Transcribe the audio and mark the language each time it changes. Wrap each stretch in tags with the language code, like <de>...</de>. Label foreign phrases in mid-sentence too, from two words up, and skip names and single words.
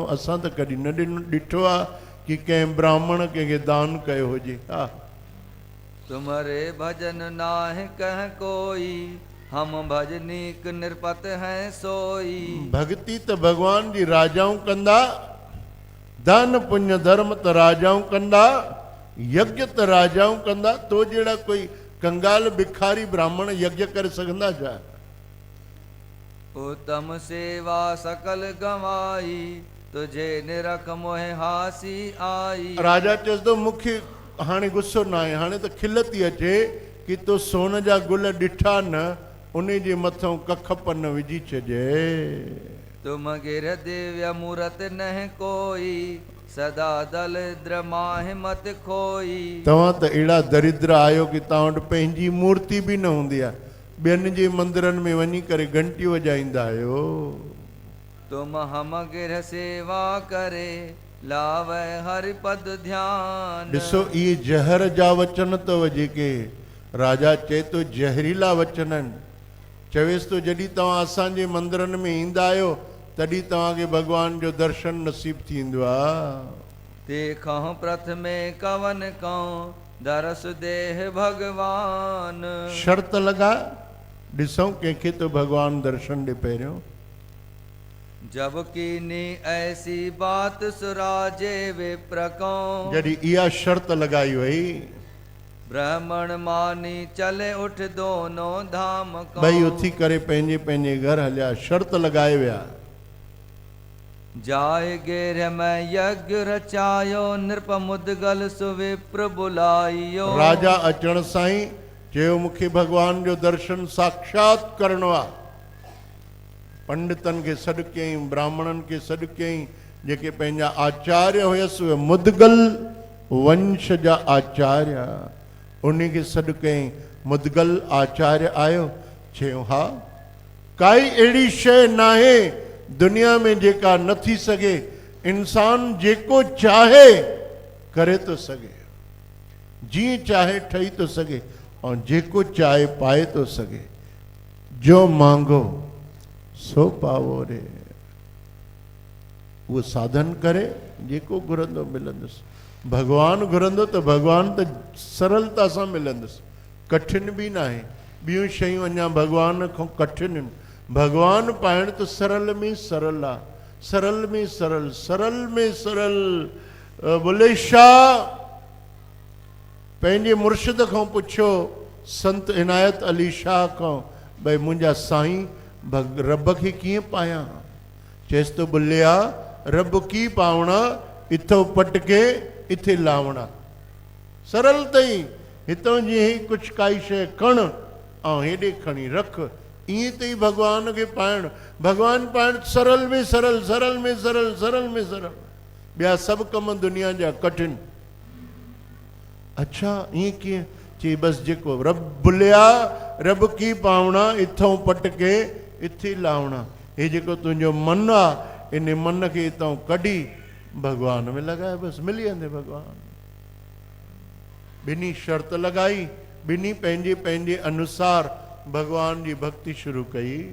<sd>असां त कॾहिं न ॾिठो आहे कि कंहिं ब्राह्मण कंहिंखे दान कयो हुजे। हा,</sd> <hi>तुम्हारे भजन नाहि कह कोई, हम भजनीक निरपत हैं सोई।</hi> <sd>भक्ति त भगवान जी राजाऊं कंदा, दान पुण्य धर्म त राजाऊं कंदा, यज्ञ त राजाऊं कंदा। तो जहिड़ा कोई कंगाल भिखारी ब्राह्मण यज्ञ करे सघंदा छा?</sd> <hi>उत्तम सेवा सकल गवाई, तुझे निरख मोहे हासी आई।</hi> <sd>राजा चएसि थो मूंखे हाणे गुस्सो न आहे, हाणे त खिल थी अचे कि तो सोन जा गुल ॾिठा न, उन जे मथां कख पन विझी छॾे।</sd> <hi>तुम गिर दिव्य मूरत नह कोई, सदा दलिद्र माहि मत खोई।</hi> <sd>तव्हां त अहिड़ा दरिद्र आहियो कि तव्हां वटि पंहिंजी मूर्ति बि न हूंदी आहे, ॿियनि जे मंदिरनि में वञी करे घंटी वॼाईंदा आहियो।</sd> <hi>तुम हम गिर सेवा करे, लावे हरि पद ध्यान।</hi> <sd>ॾिसो इहे जहर जा वचन अथव, जेके राजा चए थो जहरीला वचन आहिनि। चवेसि थो जॾहिं तव्हां असांजे मंदिरनि में ईंदा आहियो तॾहिं तव्हांखे भॻवान जो दर्शन नसीब थींदो आहे।</sd> <hi>देखऊं प्रथमे कवन कऊं, दरस देह भगवान। शर्त लगा,</hi> <sd>ॾिसूं कंहिंखे तो भगवान दर्शन ॾे पहिरियों।</sd> <hi>जब कीनी ऐसी बात सुराजे विप्र को,</hi> <sd>जॾहिं इहा शर्त लॻाई वई,</sd> <hi>ब्राह्मण मानी चले उठ दोनों धाम को।</hi> <sd>ॿई उथी करे पंहिंजे पंहिंजे घर हलिया, शर्त लॻाए विया।</sd> <hi>जाए गेर में यज्ञ रचायो, नृप मुदगल सुविप्र बुलाइयो।</hi> <sd>राजा अचण सां ई चयो मूंखे भगवान जो दर्शन साक्षात करणो आहे। पंडितन के सॾु कयईं, ब्राह्मणन के सॾु कयईं, जेके पंहिंजा आचार्य हुयसि उहे मुदगल वंश जा आचार्य, उन खे सॾु कयईं। मुदगल आचार्य आयो, चयो हा काई अहिड़ी शइ नाहे दुनिया में जेका न थी सघे। इंसान जेको चाहे करे थो सघे, जीअं चाहे ठही थो सघे, ऐं जेको चाहे पाए थो सघे।</sd> <hi>जो मांगो सो पावो रे।</hi> <sd>उहो साधन करे जेको घुरंदो मिलंदुसि। भगवान घुरंदो त भगवान त सरलता सां मिलंदुसि, कठिन बि न आहे। ॿियूं शयूं अञा भगवान खां कठिन आहिनि। भगवान पाइण त सरल में सरल आहे, सरल में सरल, सरल में सरल। बुले शाह पंहिंजे मुर्शिद खां पुछियो, संत इनायत अली शाह खां, भई मुंहिंजा साईं रब खे कीअं पायां? चएसि तो</sd> <pa>बुलिया रब की पावणा, इथो पटके इथे लावणा।</pa> <sd>सरल तई, हितों जीअं कुझु काई शइ खण ऐं हेॾे खणी रख, ईअं तई भगवान खे पाइण। भगवान पाइण सरल में सरल, सरल में सरल, सरल में सरल। ॿिया सभु कम दुनिया जा कठिन। अच्छा ईअं कीअं? चई बसि जेको</sd> <pa>रब बुलिया रब की पावणा, इथों पटके इथे लावणा।</pa> <sd>हे जेको तुंहिंजो मन आहे, इन मन खे हितां कढी भगवान में लॻाए, बसि मिली वेंदे भगवान। ॿिन्ही शर्त लॻाई, ॿिन्ही पंहिंजे पंहिंजे अनुसार भगवान जी भक्ति शुरू कई।</sd>